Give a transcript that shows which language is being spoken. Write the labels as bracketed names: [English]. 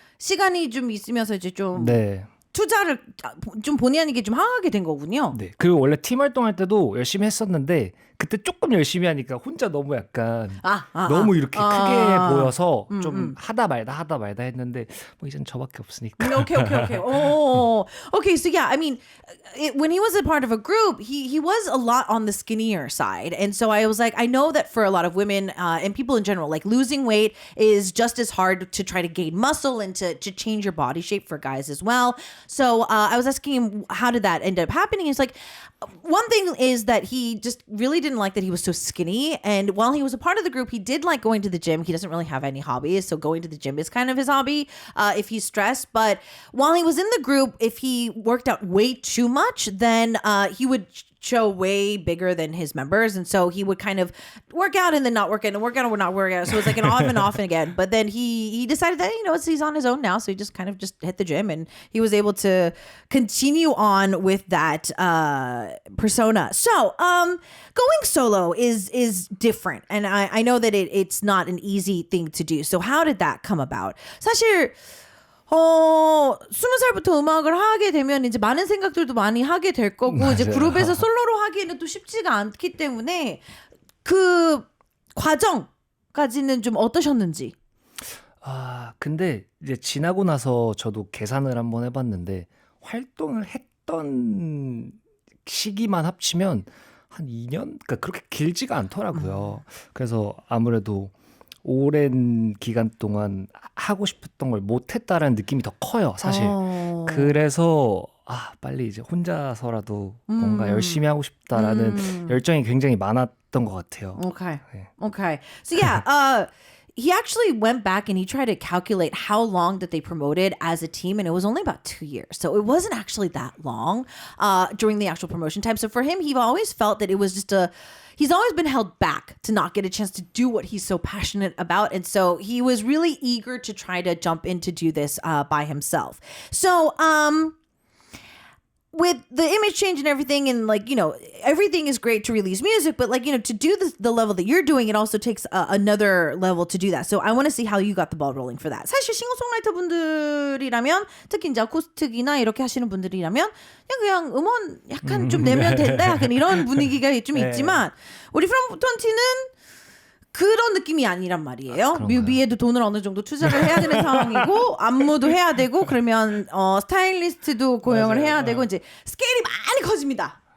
[Korean] 시간이 좀 있으면서 이제 좀 네. 투자를 좀 본의 아니게 좀 하게 된 거군요. 네. 그리고 원래 팀 활동할 때도 열심히 했었는데 그때 조금 열심히 하니까 혼자 너무 약간 너무 이렇게 크게 보여서 좀 하다 말다 했는데 뭐 이젠 저밖에 없으니까. [English] Okay. Okay, so yeah, I mean, when he was a part of a group, he was a lot on the skinnier side. And so I was like, I know that for a lot of women and people in general, like losing weight is just as hard to try to gain muscle and to change your body shape for guys as well. So I was asking him, how did that end up happening? He's like, one thing is that he just really didn't like that he was so skinny. And while he was a part of the group, he did like going to the gym. He doesn't really have any hobbies. So going to the gym is kind of his hobby if he's stressed. But while he was in the group, if he worked out way too much, then he would show way bigger than his members. And so he would kind of work out and then not work out and work out and not work out. So it was like an off and off again. But then he decided that, he's on his own now. So he just kind of just hit the gym and he was able to continue on with that persona. So going solo is different. And I know that it's not an easy thing to do. So how did that come about? [Korean] 사실 20살부터 음악을 하게 되면 이제 많은 생각들도 많이 하게 될 거고 맞아요. 이제 그룹에서 솔로로 하기에는 또 쉽지가 않기 때문에 그 과정까지는 좀 어떠셨는지. 근데 이제 지나고 나서 저도 계산을 한번 해봤는데 활동을 했던 시기만 합치면 한 2년? 그러니까 그렇게 길지가 않더라고요. 그래서 아무래도 오랜 기간 동안 하고 싶었던 걸 못했다라는 느낌이 더 커요, 사실. 그래서 빨리 이제 혼자서라도 뭔가 열심히 하고 싶다라는 열정이 굉장히 많았던 것 같아요. [English] Okay. [Korean] 네. [English] Okay. So yeah, he actually went back and he tried to calculate how long that they promoted as a team, and it was only about 2 years. So it wasn't actually that long during the actual promotion time. So for him, he always felt that it was just he's always been held back to not get a chance to do what he's so passionate about. And so he was really eager to try to jump in to do this by himself. So, with the image change and everything, and everything is great to release music, but to do the level that you're doing, it also takes another level to do that. So I want to see how you got the ball rolling for that. [Korean] 사실 싱어송라이터 분들이라면, 특히 이제 아코스틱이나 이렇게 하시는 분들이라면 그냥 음원 약간 좀 내면 된다, 약간 이런 분위기가 좀 있지만 우리 from20는 그런 느낌이 아니란 말이에요. 뮤비에도 돈을 어느 정도 투자를 해야 되는 상황이고 안무도 해야 되고 그러면 스타일리스트도 고용을 해야 되고 이제 스케일이 많이 커집니다.